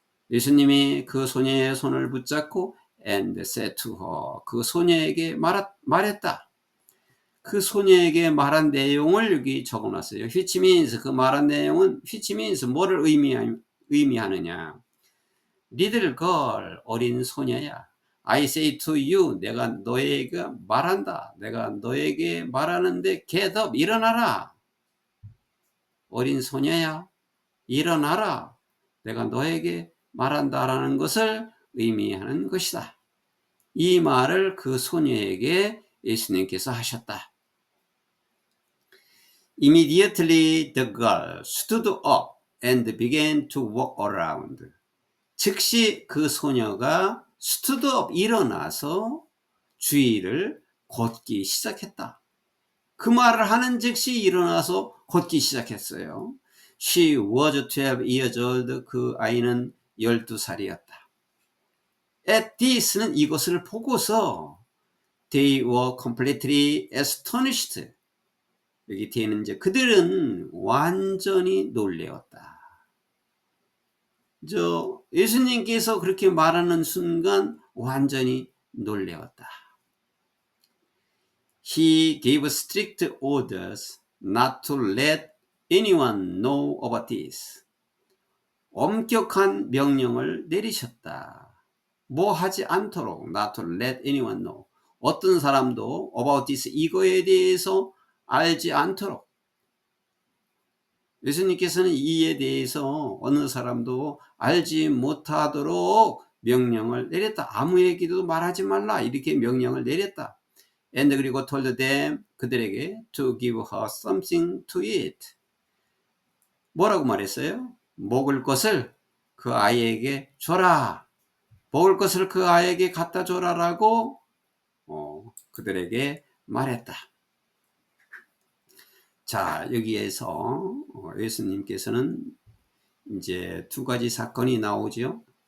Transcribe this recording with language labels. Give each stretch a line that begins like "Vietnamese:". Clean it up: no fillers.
Korean: 예수님이 그 소녀의 손을 붙잡고
English: and said to her.
Korean: 그 소녀에게 말했다. 그 소녀에게 말한 내용을 여기 적어놨어요.
English: which means
Korean: 그 말한 내용은 which means 뭐를 의미하느냐.
English: little girl
Korean: 어린 소녀야.
English: I say to you
Korean: 내가 너에게 말한다. 내가 너에게 말하는데
English: get up
Korean: 일어나라. 어린 소녀야 일어나라. 내가 너에게 말한다라는 것을 의미하는 것이다. 이 말을 그 소녀에게 예수님께서 하셨다.
English: Immediately the girl stood up and began to walk around.
Korean: 즉시 그 소녀가
English: stood up
Korean: 일어나서 주위를 걷기 시작했다. 그 말을 하는 즉시 일어나서 걷기 시작했어요.
English: She was 12 years old.
Korean: 그 아이는 12살이었다.
English: At this는
Korean: 이것을 보고서
English: they were completely astonished.
Korean: 여기 뒤에는 이제 그들은 완전히 놀래었다. 예수님께서 그렇게 말하는 순간 완전히 놀래었다.
English: He gave strict orders not to let anyone know about this.
Korean: 엄격한 명령을 내리셨다. 뭐 하지 않도록
English: not to let anyone know.
Korean: 어떤 사람도
English: about this
Korean: 이거에 대해서 알지 않도록. 예수님께서는 이에 대해서 어느 사람도 알지 못하도록 명령을 내렸다. 아무에게도 말하지 말라 이렇게 명령을 내렸다.
English: And 그리고 told them 그들에게 to give her something to eat.
Korean: 뭐라고 말했어요? 먹을 것을 그 아이에게 줘라. 먹을 것을 그 아이에게 갖다 줘라라고 그들에게 말했다. 자, 여기에서 예수님께서는 이제 두 가지 사건이 나오죠.